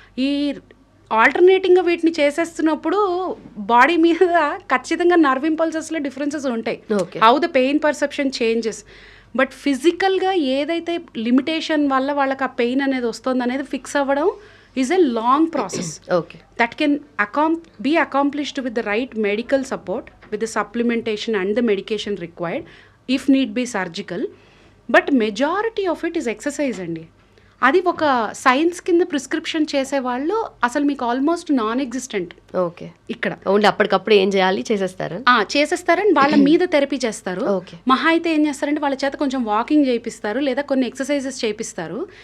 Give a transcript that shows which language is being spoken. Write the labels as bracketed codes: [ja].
[te] ఈ ఆల్టర్నేటింగ్గా వీటిని చేసేస్తున్నప్పుడు బాడీ మీద ఖచ్చితంగా నర్వ్ ఇంపల్సెస్లో డిఫరెన్సెస్ ఉంటాయి, [en] How the pain perception changes. [te] But ఫిజికల్గా ఏదైతే లిమిటేషన్ వల్ల వాళ్ళకి ఆ పెయిన్ అనేది వస్తుంది అనేది ఫిక్స్ అవ్వడం [en] Is a long process. Okay. That can be accomplished with the right medical support, with the supplementation and the medication required, if need be surgical. But majority of it is exercise అండి. [te] అది ఒక science కింద prescription చేసేవాళ్ళు అసలు మీకు almost non existent. [en] Okay. [te] ఇక్కడ only అప్పటికప్పుడు ఏం చేయాలి చేసేస్తారని వాళ్ళ మీద థెరపీ చేస్తారు. మహా అయితే ఏం చేస్తారంటే వాళ్ళ చేత కొంచెం వాకింగ్ చేయిస్తారు లేదా కొన్ని ఎక్సర్సైజెస్ చేయిస్తారు.